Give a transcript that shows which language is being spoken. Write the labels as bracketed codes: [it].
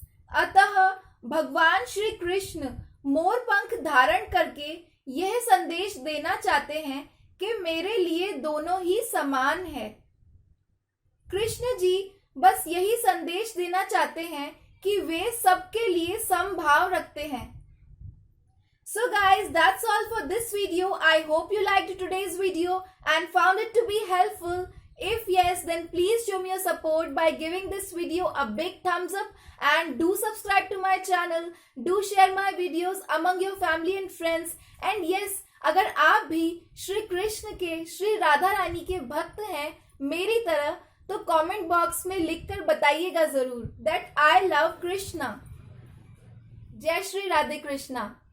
[hi] अतः भगवान श्री कृष्ण मोर पंख धारण करके यह संदेश देना चाहते हैं कि मेरे लिए दोनों ही समान है। कृष्ण जी बस यही संदेश देना चाहते हैं कि वे सबके लिए समभाव रखते हैं। [en] So guys, that's all for this video. I hope you liked today's video and found it to be helpful. If yes, then please show me your support by giving this video a big thumbs up and do subscribe to my channel. Do share my videos among your family and friends. And yes, [hi] अगर आप भी श्री कृष्ण के, श्री राधा रानी के भक्त हैं मेरी तरह, तो कमेंट बॉक्स में लिखकर बताइएगा जरूर [en] that I love Krishna. [hi] जय श्री राधे कृष्णा।